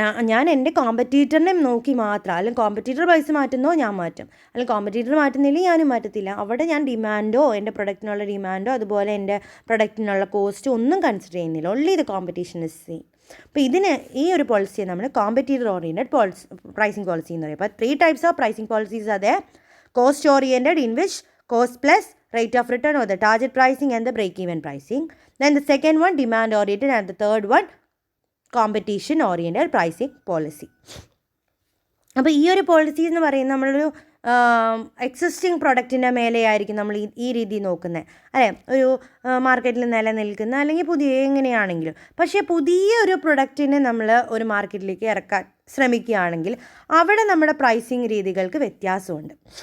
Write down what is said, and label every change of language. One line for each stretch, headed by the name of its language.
Malayalam: ഞാൻ എൻ്റെ കോമ്പറ്റീറ്ററിനെ നോക്കി മാത്രം, അല്ലെങ്കിൽ കോമ്പറ്റീറ്റർ പ്രൈസ് മാറ്റുന്നോ ഞാൻ മാറ്റും, അല്ലെങ്കിൽ കോമ്പറ്റീറ്റർ മാറ്റുന്നില്ലെങ്കിൽ ഞാനും മാറ്റത്തില്ല. അവിടെ ഞാൻ ഡിമാൻഡോ എൻ്റെ പ്രൊഡക്റ്റിനുള്ള ഡിമാൻഡോ അതുപോലെ എൻ്റെ പ്രൊഡക്റ്റിനുള്ള കോസ്റ്റോ ഒന്നും കൺസിഡർ ചെയ്യുന്നില്ല.
English: Only the competition is same.
Malayalam: അപ്പോൾ ഇതിന് ഈ ഒരു പോളിസിയെ നമ്മൾ കോമ്പറ്റീറ്റർ ഓറിയൻറ്റഡ് പ്രൈസിങ് പോളിസി എന്ന് പറയും. അപ്പോൾ
English: 3 types of pricing policies are there. Cost oriented, in which cost plus rate of return or the target pricing and the break even pricing. Then the second one demand oriented, and the third one competition oriented pricing policy.
Malayalam: അപ്പോൾ ഈ ഒരു policy എന്ന് പറയുന്നത് നമ്മളൊരു existing പ്രൊഡക്റ്റിൻ്റെ മേലെയായിരിക്കും നമ്മൾ ഈ രീതി നോക്കുന്നത്, അല്ലേ? ഒരു മാർക്കറ്റിൽ നിലനിൽക്കുന്ന അല്ലെങ്കിൽ പുതിയ എങ്ങനെയാണെങ്കിലും. പക്ഷേ പുതിയ ഒരു പ്രൊഡക്റ്റിനെ നമ്മൾ ഒരു മാർക്കറ്റിലേക്ക് ഇറക്കാൻ ശ്രമിക്കുകയാണെങ്കിൽ അവിടെ നമ്മുടെ പ്രൈസിങ് രീതികൾക്ക് വ്യത്യാസമുണ്ട്.